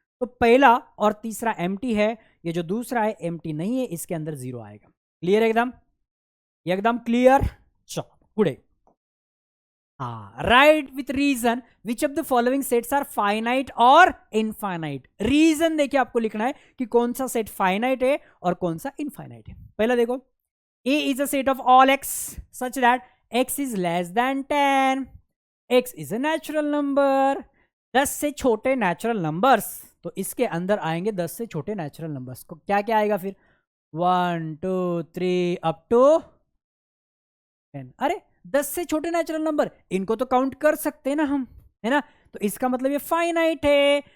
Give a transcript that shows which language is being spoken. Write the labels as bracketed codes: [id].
[hi] तो पहला और तीसरा एम्प्टी है, ये जो दूसरा है एम्प्टी नहीं है, इसके अंदर जीरो आएगा। क्लियर एकदम, एकदम क्लियर। चलो गुडे, हाँ, [en] Write with reason which of the following sets are finite और infinite. [hi] रीजन देखिए आपको लिखना है कि कौन सा सेट फाइनाइट है और कौन सा इनफाइनाइट है। पहला देखो, [en] A is a set of all x such that x is less than 10, x is a natural number। [hi] 10 से छोटे नेचुरल नंबर्स, तो इसके अंदर आएंगे 10 से छोटे नेचुरल नंबर्स को क्या क्या आएगा फिर, 1 2 3 अप टू 10। अरे 10 से छोटे नेचुरल नंबर, इनको तो काउंट कर सकते हैं ना हम, है ना, तो इसका मतलब ये फाइनाइट है।